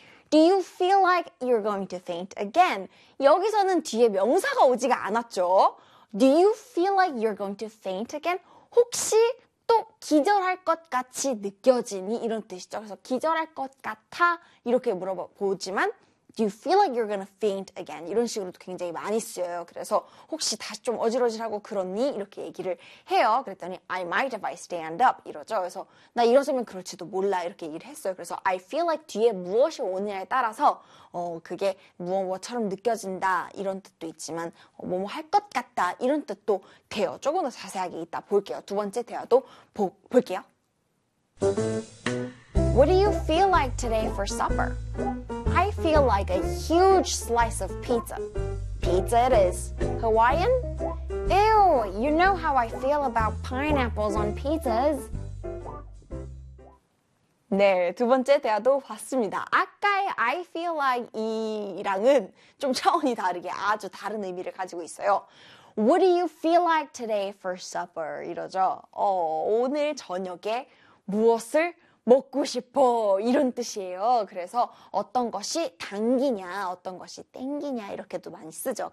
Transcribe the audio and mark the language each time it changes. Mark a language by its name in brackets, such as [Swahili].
[English] Do you feel like you're going to faint again? [Korean] 여기서는 뒤에 명사가 오지가 않았죠. [English] Do you feel like you're going to faint again? [Korean] 혹시 또 기절할 것 같이 느껴지니 이런 뜻이죠. 그래서 기절할 것 같아 이렇게 물어보지만 [English] Do you feel like you're gonna faint again? [Korean] 이런 식으로도 굉장히 많이 쓰여요. 그래서 혹시 다시 좀 어질어질하고 그렇니? 이렇게 얘기를 해요. 그랬더니 [English] I might if I stand up [Korean] 이러죠. 그래서 나 일어서면 그럴지도 몰라 이렇게 얘기를 했어요. 그래서 [English] I feel like [Korean] 뒤에 무엇이 오느냐에 따라서 그게 무엇처럼 느껴진다 이런 뜻도 있지만 뭐뭐 할 것 같다 이런 뜻도 돼요. 조금 더 자세하게 이따 볼게요. 두 번째 대화도 볼게요. [English] What do you feel like today for supper? I feel like a huge slice of pizza. Pizza it is. Hawaiian? Ew, you know how I feel about pineapples on pizzas. [Korean] 네, 두 번째 대화도 봤습니다. 아까의 [English] I feel like [Korean] 이랑은 좀 차원이 다르게 아주 다른 의미를 가지고 있어요. [English] What do you feel like today for supper? [Korean] 이러죠. 오늘 저녁에 무엇을 먹고 싶어 이런 뜻이에요. 그래서 어떤 것이 당기냐 어떤 것이 땡기냐 이렇게도 많이 쓰죠.